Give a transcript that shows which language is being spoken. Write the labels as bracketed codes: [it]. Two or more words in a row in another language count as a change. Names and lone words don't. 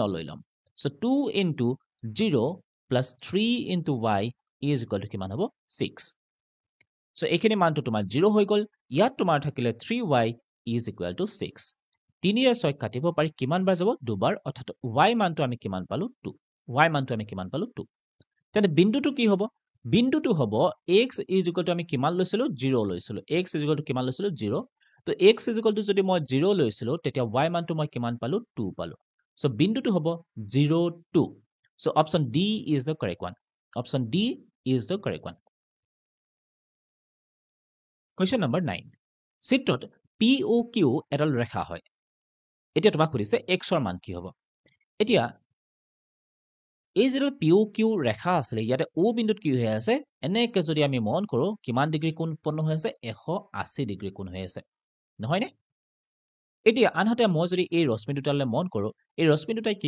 [as] লৈ লম সো 2 * 0 + 3 * y = কিমান হ'ব 6 সো এইখিনি মানটো তোমাৰ 0 হৈ গ'ল ইয়াত তোমাৰ থাকিলে 3y = 6 3 ৰে 6 কাটিব পাৰি কিমান বাৰ যাব দুবাৰ অৰ্থাৎ y মানটো আমি কিমান পালো 2 তেনে বিন্দুটো কি হ'ব বিন্দুটো হ'ব [en] x is equal to [as] আমি কিমান লৈছিলো 0 লৈছিলো [en] x is equal to [as] কিমান লৈছিলো 0 তো [en] x is equal to [as] যদি মই 0 লৈছিলো তেতিয়া y মানটো মই কিমান পালো 2 পালো সো বিন্দুটো হ'ব 0 2 সো [en] option D is the correct one option D is the correct one question number 9 [as] চিত্ৰত POQ এডাল ৰেখা হয় এতিয়া তোমাক সুধিছে x ৰ মান কি হ'ব এতিয়া এই যেটা POQ ৰেখা আছিলে ইয়াতে O বিন্দুত কি হৈ আছে এনেকে যদি আমি মন কৰো কিমান ডিগ্ৰী কোণ উৎপন্ন হৈ আছে 180 ডিগ্ৰী কোণ হৈ আছে নহয় নে এতিয়া আনহাতে মই যদি এই ৰশ্মি দুটালে মন কৰো এই ৰশ্মি দুটাই কি